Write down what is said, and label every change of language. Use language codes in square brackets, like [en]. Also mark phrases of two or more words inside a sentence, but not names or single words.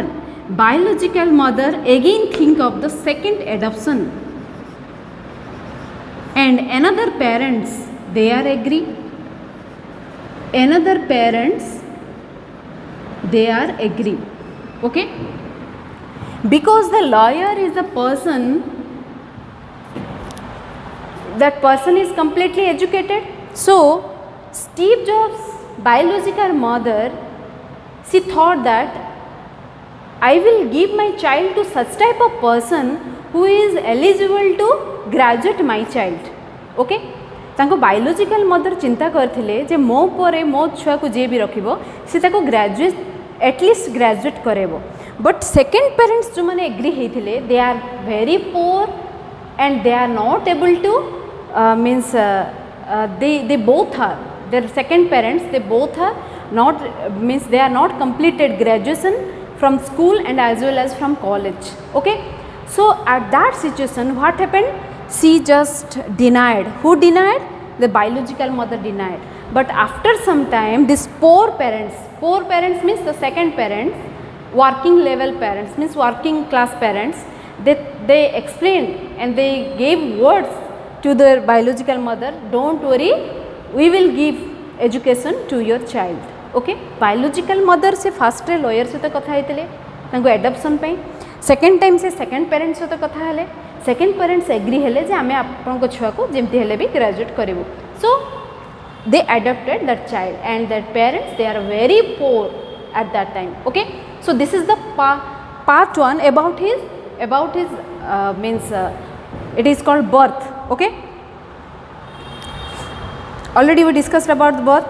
[en] Biological mother again think of the second adoption, and another parents they are agree, another parents they are agree, okay, because the lawyer is a person, that person is completely educated. So Steve Jobs biological mother, she thought that I will give my child to such type of person who is eligible to graduate my child, okay. तांको biological mother [or] ଚିନ୍ତା କରଥିଲେ ଯେ ମୋ ପରେ ମୋ ଛୁଆ କୋ ଯେ ଭି ରଖିବୋ ସେ ତାଙ୍କୁ [en] graduate at least graduate करेबो, but second parents [or] ଯୋ ମାନେ [en] एग्री हेथिले they are very poor and they are not able to means they both are, their second parents they both are not means they are not completed graduation from school and as well as from college, okay. So at that situation what happened, she just denied. Who denied? The biological mother denied. But after some time this poor parents means the second parents, working level parents means working class parents, they explained and they gave words to the biological mother, don't worry, we will give education to your child, okay. Biological mother [or] से [en] first lawyer [or] ସହିତ କଥା ହେତିଲେ ତାଙ୍କୁ adoption पे, [en] second time [or] से [en] second parents [or] ସହିତ କଥା ହେଲେ, [en] second parents agree [or] ହେଲେ ଯେ ଆମେ ଆପଣ କୋ ଛୁଆ କୋ ଯେମିତି ହେଲେ ଭି graduate करिवो. [en] So they adopted that child and that parents they are very poor at that time, okay. So this is the part one about his means it is called birth, okay. Already we discussed about the birth.